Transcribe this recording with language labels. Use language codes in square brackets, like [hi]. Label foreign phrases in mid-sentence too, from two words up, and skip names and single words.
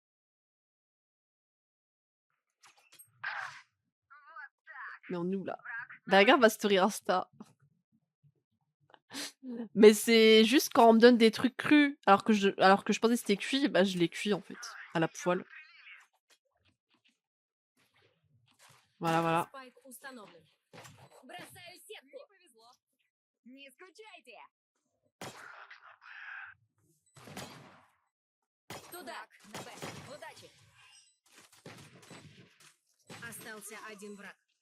[fr] Mais on est où là? Bah, regarde ma story Insta. Mais c'est juste quand on me donne des trucs crus, alors que je pensais que c'était cuit, bah je les cuis en fait, à la poêle. Voilà, voilà. [ru] Спайк установлен. Бросаю сетку. Не повезло. Не скучайте. Туда. Удачи! Остался один враг.